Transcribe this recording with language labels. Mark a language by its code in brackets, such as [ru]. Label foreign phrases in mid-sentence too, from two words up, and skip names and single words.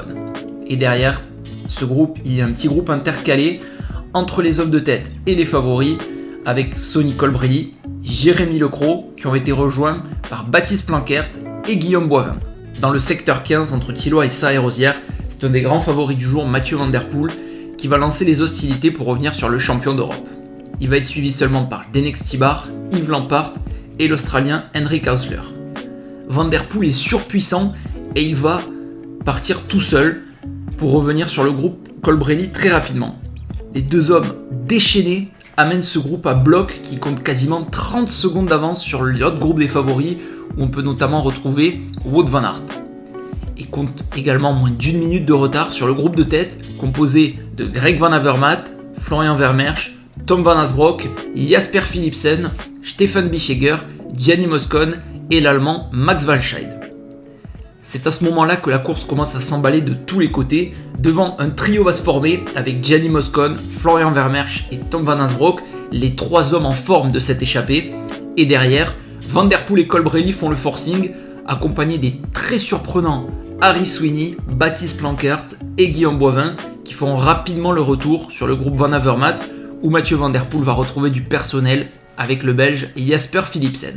[fr] Et derrière ce groupe, il y a un petit groupe intercalé entre les hommes de tête et les favoris, avec Sonny Colbrelli, Jérémy Lecros, qui ont été rejoints par Baptiste Planckaert et Guillaume Boivin. Dans le secteur 15 entre Thilloy et Saez-Rosières, c'est un des grands favoris du jour, Mathieu van der Poel, qui va lancer les hostilités pour revenir sur le champion d'Europe. Il va être suivi seulement par Denex Stibar, Yves Lampaert et l'Australien Henrik Hausler. Van der Poel est surpuissant et il va partir tout seul pour revenir sur le groupe Colbrelli très rapidement. Les 2 hommes déchaînés amènent ce groupe à bloc qui compte quasiment 30 secondes d'avance sur l'autre groupe des favoris où on peut notamment retrouver Wout van Aert. Et compte également moins d'1 minute de retard sur le groupe de tête composé de Greg Van Avermaet, Florian Vermeersch, Tom Van Asbroek, Jasper Philipsen, Stefan Bischegger, Gianni Moscon et l'Allemand Max Walscheid. C'est à ce moment-là que la course commence à s'emballer de tous les côtés. Devant, un trio va se former avec Gianni Moscon, Florian Vermeersch et Tom Van Asbroek, les 3 hommes en forme de cette échappée. Et derrière, Van der Poel et Colbrelli font le forcing accompagné des très surprenants Harry Sweeney, Baptiste Plankert et Guillaume Boivin, qui font rapidement le retour sur le groupe Van Avermaet, où Mathieu Van Der Poel va retrouver du personnel avec le Belge Jasper Philipsen.